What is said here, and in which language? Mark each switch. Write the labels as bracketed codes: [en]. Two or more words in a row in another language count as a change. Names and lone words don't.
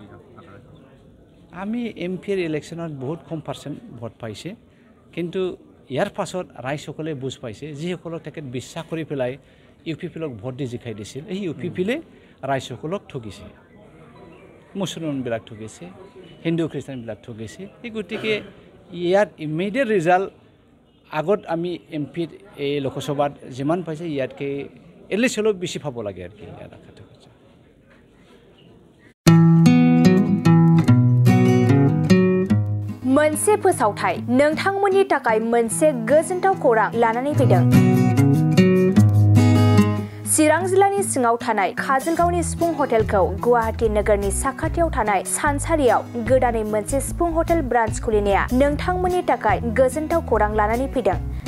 [as] আমি এমপিৰ ইলেকশ্যনত বহুত কম পাৰ্চেণ্ট ভোট পাইছে কিন্তু ইয়াৰ পাছত ৰাইজসকলে বুজ পাইছে যিসকলক তেখেত বিশ্বাস কৰি পেলাই UPPলক ভোট দি জিকাই দিছিল এই UPPলে ৰাইজসকলক ঠগিছে মুছলমানবিলাক ঠগিছে হিন্দু খ্ৰীষ্টানবিলাক ঠগিছে এই গতিকে ইয়াত [en] immediate result [as] আগত আমি এমপিৰ এই লোকসভাত যিমান পাইছে ইয়াতকৈ এটলিষ্ট অলপ বেছি পাব লাগে আৰু কি ইয়াত আশাটো হৈছে [brx] मोनसे फोसावथाय नोंथांमोननि थाखाय मोनसे गोजोनथाव खौरां लानानै फैदों चिरां जिल्लानि सिङाव थानाय काजलगावनि सिफुं हटेलखौ गुवाहाटी नोगोरनि साखाथियाव थानाय सानसारियाव गोदानै मोनसे सिफुं हटेल ब्रान्च खुलिनाया नोंथांमोननि थाखाय गोजोनथाव खौरां लानानै फैदों